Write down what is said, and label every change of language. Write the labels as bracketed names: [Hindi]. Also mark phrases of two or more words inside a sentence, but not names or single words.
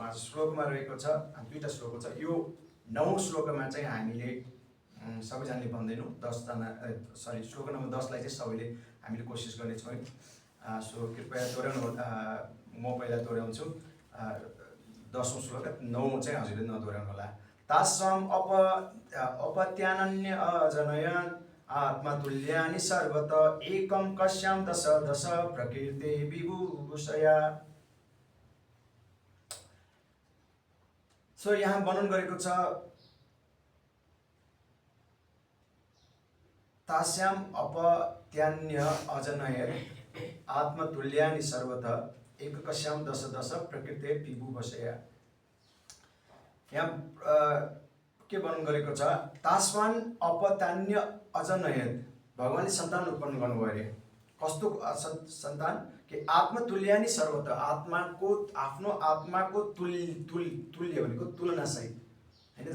[Nepali] आज श्लोकमा रहेको छ 2टा श्लोक छ। यो 9 श्लोकमा चाहिँ हामीले सबैजनाले भन्दैनौँ 10 जना सरी श्लोक नम्बर 10 लाई चाहिँ सबैले हामीले कोसिस गर्नेछौँ है। सो कृपया दोहोऱ्याउनु म पहिला दोहोऱ्याउँछु 10औं श्लोक 9 चाहिँ हजुरले नदोहोऱ्याउनु होला। [Sanskrit] तासाम अपत्यानन्य अजनयन् आत्मतुल्यानि सर्वत एकं कश्याम दश दश प्रकृते विभूषया। [Nepali] सो यहाँ वर्णन गरेको छ [Sanskrit] तास्याम अपत्यान्य अजनयत् आत्मतुल्यानि सर्वत एककस्याम दश दश प्रकृते विभूषया। [Nepali] यहाँ के वर्णन गरेको छ [Sanskrit] तास्वान अपत्यान्य अजनयत् [Nepali] भगवानले सन्तान उत्पन्न गर्नुभयो अरे। कस्तो सन्तान कि [Sanskrit] आत्मतुल्यानि सर्वत [Nepali] आत्माको आफ्नो आत्माको तुल्य भनेको तुलना सहित होइन।